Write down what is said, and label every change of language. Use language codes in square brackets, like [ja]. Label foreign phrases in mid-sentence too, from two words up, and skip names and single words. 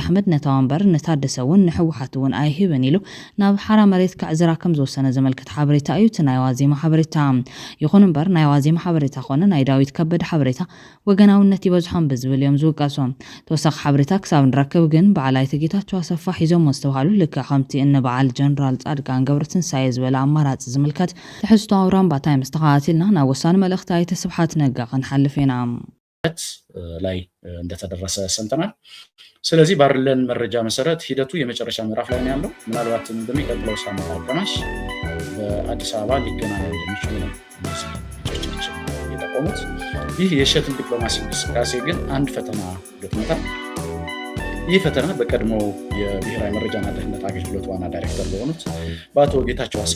[ti] ኣሕመድ ነታ ወንበር ንታደሰ እውን ንሕወሓት እውን ኣይህብን ኢሉ ናብ ሓራ መሬት ክዕዝራ ከም ዝወሰነ ዘመልክት ሓበሬታ እዩ እቲ ናይ ዋዜማ ሓበሬታ ይኹን እምበር ናይ ዋዜማ ሓበሬታ ኮነ ናይ ዳዊት ከበደ ሓበሬታ ወገናውነት ይበዝሖም ብዝብል እዮም ዝውቀሶም ተወሳኺ ሓበሬታ ክሳብ ንረክብ ግን በዓላይቲ ጌታቸው ኣሰፋ ሒዞም ዝተባሃሉ ልክዕ ከምቲ በዓል ጀነራል ጻድቃን ገብረትንሳኤ ዝበለ ኣማራፂ ዝምልከት ትሕዝቶ ኣውራን ባታይ መስተኻቲልና ናብ ወሳኒ መልእኽቲ ኣይተ ስብሓት ነጋ ክንሓልፍ ኢና [am] ላይ እንደተደረሰ ሰምተናል። ስለዚህ ባርለን መረጃ መሰረት ሂደቱ የመጨረሻ ምዕራፍ ላይ ነው ያለው። ምናልባትም በሚቀጥለው ሳምንት አጋማሽ በአዲስ አበባ ሊገናኙ እንደሚችሉ ነው ምንጮቻችን የጠቆሙት። ይህ የሸትል ዲፕሎማሲ እንቅስቃሴ ግን አንድ ፈተና ገጥሞታል። ይህ ፈተና በቀድሞው የብሔራዊ መረጃና ደህንነት አገልግሎት ዋና ዳይሬክተር በሆኑት በአቶ ጌታቸው አሰፋ